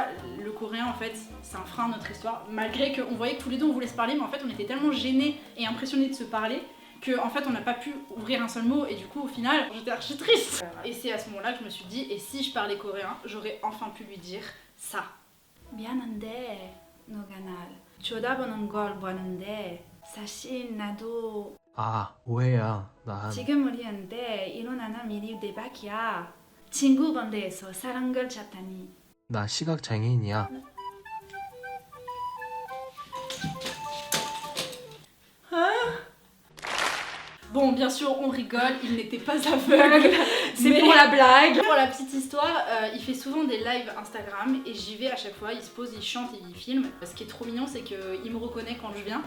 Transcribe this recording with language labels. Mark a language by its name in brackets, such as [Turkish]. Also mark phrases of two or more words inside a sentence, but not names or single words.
[French] Le coréen en fait c'est un frein à notre histoire. Malgré qu'on voyait que tous les deux on voulait se parler mais en fait on était tellement gênés et impressionnés de se parler que en fait on n'a pas pu ouvrir un seul mot et du coup au final j'étais archi triste. Et c'est à ce moment là que je me suis dit et si je parlais coréen j'aurais enfin pu lui dire ça. [Korean] 미안한데 너가 날 쳐다보는 걸 보는데 사실 나도 아, 오해야. 난 지금 우리한테 일어나는 일이 대박이야. 친구 건대에서 사랑 걸 찾다니. 나 시각 장애인이야. [French] Bon, bien sûr, on rigole, il n'était pas aveugle. C'est mais pour la blague. Pour la petite histoire, il fait souvent des lives Instagram et j'y vais à chaque fois. Il se pose, il chante et il filme. Ce qui est trop mignon, c'est qu'il me reconnaît quand je viens.